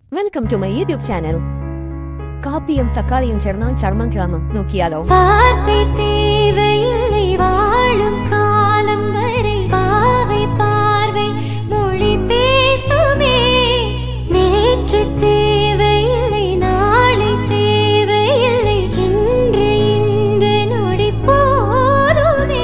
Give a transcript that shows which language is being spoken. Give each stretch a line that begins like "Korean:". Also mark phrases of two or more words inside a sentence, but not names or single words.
English: Welcome to my YouTube channel.
Malayalam: കാപ്പിയും തക്കാളിയും ചേർന്നാൽ ചർമ്മം തിളങ്ങും. നോക്കിയാലോ?
Tamil: வாழும் காலம் வரை பாவை பார்வை மொழி பேசுமே. நேற்று தேவையில்லை, நாளை தேவையில்லை, இன்று இந்த நொடி போதுமே.